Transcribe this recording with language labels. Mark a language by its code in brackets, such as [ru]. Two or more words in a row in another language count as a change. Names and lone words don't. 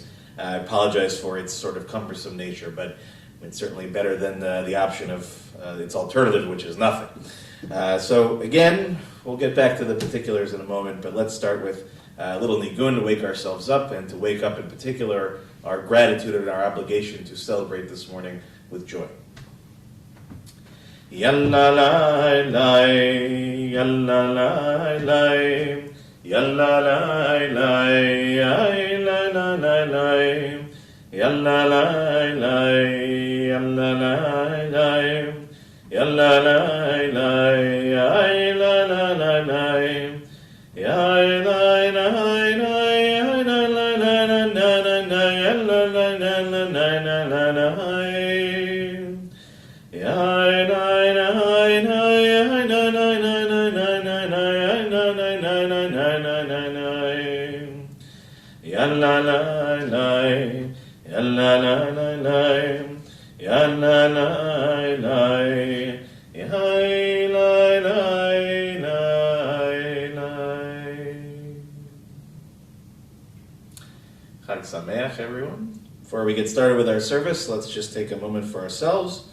[en] I apologize for its sort of cumbersome nature, but it's certainly better than the option of its alternative, which is nothing. So again, we'll get back to the particulars in a moment, but let's start with a little nigun to wake ourselves up, and to wake up in particular our gratitude and our obligation to celebrate this morning with joy. Yalla lai lai, yalla lai lai, yalla lai lai, ay la la la lai, yalla lai lai, yalla lai lai, yalla lai lai, ay la la la lai, ay la la la, ay la la la la la la, yalla la la la la la la la, ay la. Yalla la la, yalla la la la, yalla la la, yalla la la. [he] חג שמח, [en] everyone. Before we get started with our service, let's just take a moment for ourselves.